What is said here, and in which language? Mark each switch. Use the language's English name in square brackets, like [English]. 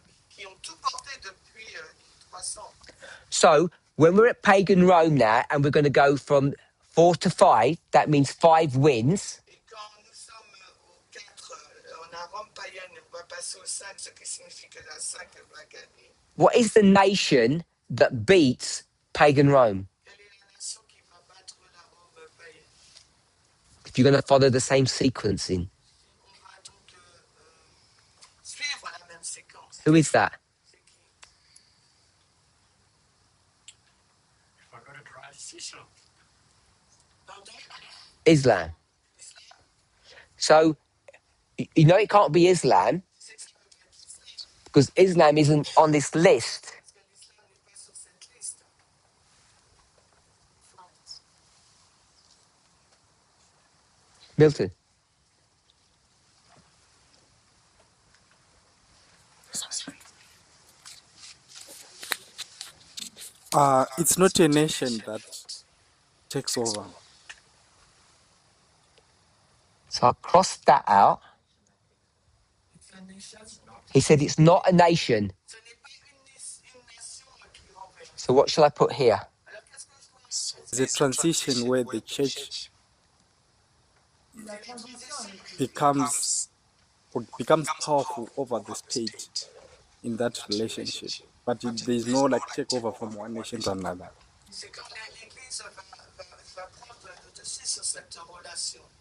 [French] Qui ont tout porté depuis 300. [English] So when we're at pagan Rome now, and we're going to go from 4 to 5, that means 5 wins. [French] Et quand nous sommes au 4, on a Rome païenne, on va passer au 5, ce qui signifie que la 5 va gagner. [English] What is the nation that beats pagan Rome? [French] Quelle est la nation qui va battre la Rome païenne? [English] If you're going to follow the same sequencing. [French] On va donc suivre la même séquence. [English] Who is that? [French] C'est qui? [English] If I got it right, it's Islam. [French] Pardon? [English] Islam. Islam? So, you know it can't be Islam [French] C'est que ça peut pas être l'islam. [English] because Islam isn't on this list. [French] Parce que l'islam n'est pas sur cette liste. [English] Milton. It's not a nation that takes over. So I crossed that out. He said it's not a nation. [French] Ce n'est pas une nation qui renverse. [English] So what shall I put here? [French] Alors qu'est-ce que je dois faire? [English] There's a transition where the church becomes powerful over the state in that relationship, but there's no like takeover from one nation to another. [French] C'est quand l'Église va prendre le dessus sur cette relation.